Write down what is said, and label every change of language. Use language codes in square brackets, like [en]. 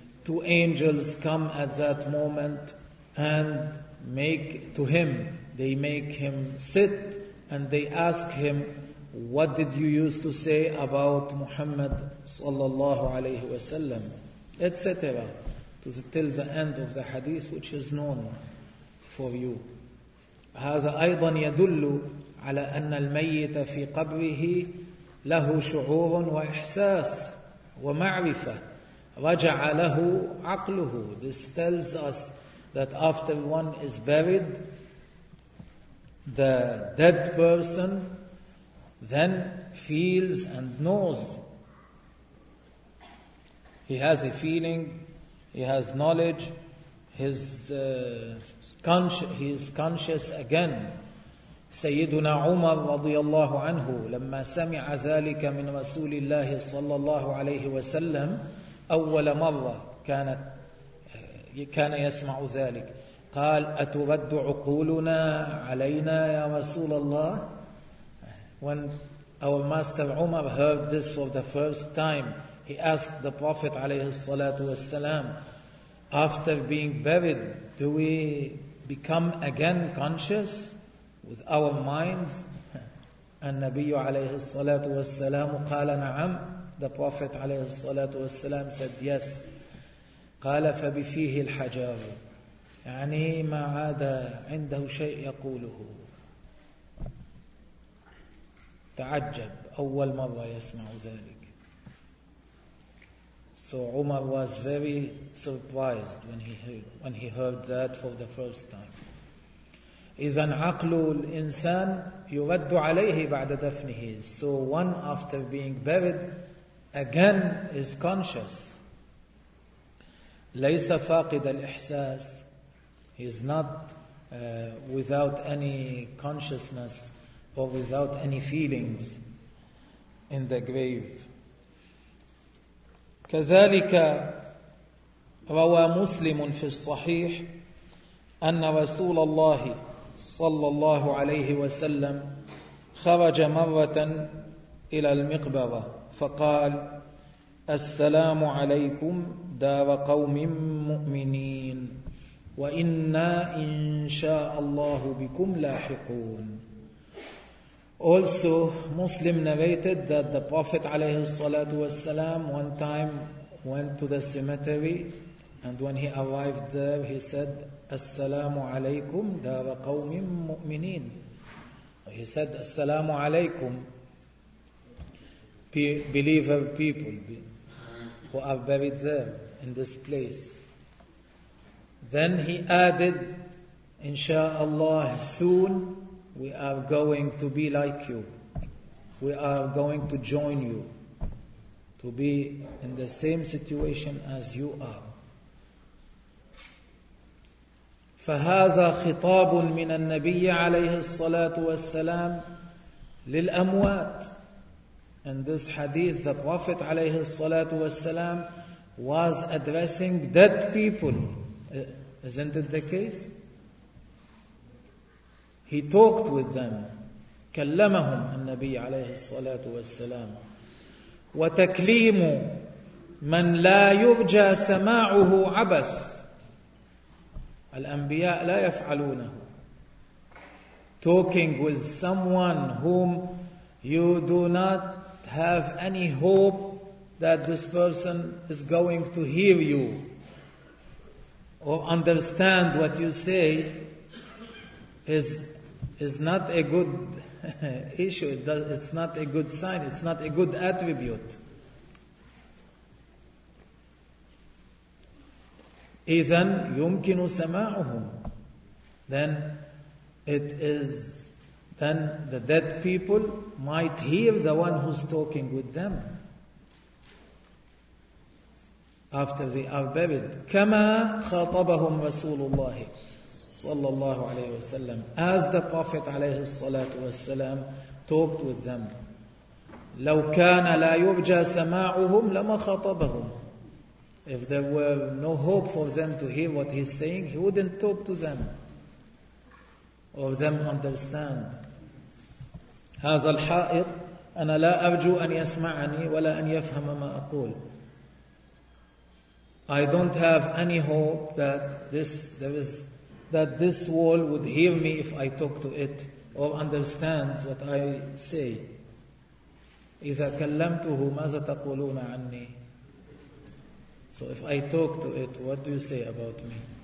[en] Two angels come at that moment and make to him, they make him sit and they ask him, what did you used to say about Muhammad sallallahu alayhi wa sallam, etc. till the end of the hadith, which is known for you. [ar] هذا أيضا يدل على أن الميت في قبره له شعور وإحساس ومعرفة رجع له عقله. [en] This tells us that after one is buried, the dead person then feels and knows. He has a feeling, he has knowledge, he is conscious again. [ar] سيدنا عمر رضي الله عنه لما سمع ذلك من رسول الله صلى الله عليه وسلم أول مرة, كانت كان يسمع ذلك، قال: أترد عقولنا علينا يا رسول الله؟ [en] When our master Umar heard this for the first time, he asked the Prophet عليه الصلاة والسلام, after being buried, do we become again conscious with our minds? [ar] النبي عليه الصلاة والسلام قال نعم. [en] The Prophet عليه الصلاة والسلام said yes. [ar] قال فبفيه الحجار، يعني ما عاد عنده شيء يقوله. تعجب، أول مرة يسمع ذلك. [en] So Umar was very surprised when he heard that for the first time. [ar] إذن عقل الإنسان يرد عليه بعد دفنه. [en] So one after being buried again is conscious. [ar] ليس فاقد الإحساس. [en] He is not without any consciousness or without any feelings in the grave. [ar] كذلك روى مسلم في الصحيح أن رسول الله صلى الله عليه وسلم خرج مرة إلى المقبرة فقال: السلام عليكم دار قوم مؤمنين، وإنا إن شاء الله بكم لاحقون. [en] Also Muslim narrated that the Prophet عليه الصلاة والسلام one time went to the cemetery, and when he arrived there he said [ar] السلام عليكم دار قوم مؤمنين. [en] He said [ar] السلام عليكم [en] believer people who are buried there in this place. Then he added, Inshallah, soon we are going to be like you. We are going to join you, to be in the same situation as you are. [ar] فهذا خطاب من النبي عليه الصلاة والسلام للأموات. [en] In this hadith, the Prophet عليه الصلاة والسلام was addressing dead people. Isn't it the case? He talked with them. [ar] كلمهم النبي عليه الصلاة والسلام. وتكليم من لا يرجى سماعه عبث. الأنبياء لا يفعلونه. [en] Talking with someone whom you do not have any hope that this person is going to hear you or understand what you say is not a good issue. It's not a good sign. It's not a good attribute. [ar] إذن يمكن سماعهم. [en] Then the dead people might hear the one who's talking with them after they are buried. [ar] كما خاطبهم رسول الله صلى الله عليه وسلم. [en] As the Prophet عليه الصلاة والسلام talked with them. [ar] لو كان لا يرجى سماعهم لما خاطبهم. [en] If there were no hope for them to hear what he's saying, he wouldn't talk to them or them understand. [ar] هذا الحائط أنا لا أرجو أن يسمعني ولا أن يفهم ما أقول. [en] I don't have any hope that this wall would hear me if I talk to it or understand what I say. [ar] إذا كلمته ماذا تقولون عني؟ [en] So if I talk to it, what do you say about me?